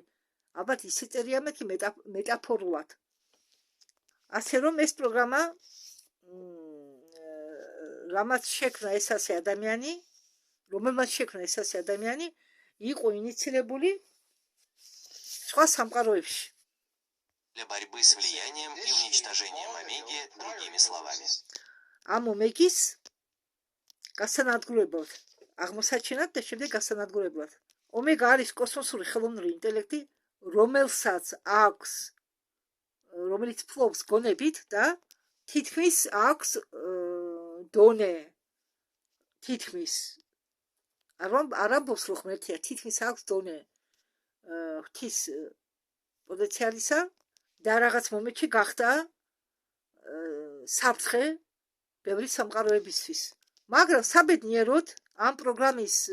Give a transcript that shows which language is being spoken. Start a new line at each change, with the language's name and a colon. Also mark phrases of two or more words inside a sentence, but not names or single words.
Georgian: ალბათ ისე წერია მეთქი მეტაფორულად. ასე რომ ეს პროგრამა რამაც შექმნა ეს ასე ადამიანი, რომელმაც შექმნა ეს ასე ადამიანი, იყო ინიცირებული სხვა სამყაროებში.
Russian: Для борьбы с влиянием и уничтожением Омеги, другими словами.
Georgian: ამ ომეგის გასანადგურებლად აღმოსაჩენად და შემდეგ გასანადგურებლად. ომეგა არის კოსმოსური ხელოვნური ინტელექტი, რომელიც ფლობს გონებით და თითქმის აქვს დონე თითქმის არ ამბობს რომ ღმერთია თითქმის აქვს დონე ღვთის პოტენციალისა და რაღაც მომენტში გახდა საფრთხე ბევრი სამყაროებისთვის მაგრამ საბედნიეროდ ამ პროგრამის